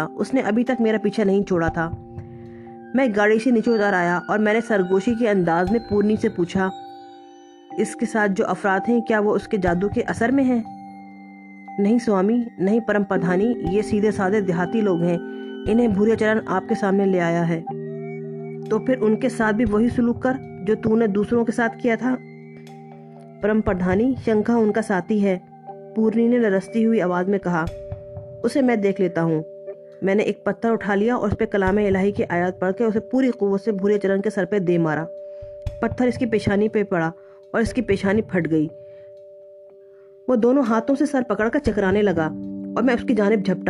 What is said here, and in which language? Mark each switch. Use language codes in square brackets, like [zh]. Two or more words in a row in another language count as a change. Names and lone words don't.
[ur] اس نے ابھی تک میرا پیچھا نہیں چھوڑا تھا۔ میں گاڑی سے نیچے اتر آیا اور میں نے سرگوشی کے انداز میں پورنی سے پوچھا، اس کے ساتھ جو افراد ہیں کیا وہ اس کے جادو کے اثر میں ہیں؟ نہیں سوامی، نہیں پرم پردھانی، یہ سیدھے سادے دیہاتی لوگ ہیں، انہیں بھوریا چرن آپ کے سامنے لے آیا ہے۔ تو پھر ان کے ساتھ بھی وہی سلوک کر جو تو نے دوسروں کے ساتھ کیا تھا۔ پرم پردھانی، شنکھا ان کا ساتھی ہے، پورنی نے لرزتی ہوئی آواز میں کہا، اسے میں دیکھ لیتا ہوں۔ میں نے ایک پتھر اٹھا لیا اور اس پہ کلام الہی کی آیات پڑھ کے اسے پوری قوت سے بھوریا چرن کے سر پہ دے مارا۔ پتھر اس کی پیشانی پہ پڑا اور اس کی پیشانی پھٹ گئی۔ وہ دونوں ہاتھوں سے سر پکڑ کر چکرانے لگا اور میں اس کی جانب جھپٹا۔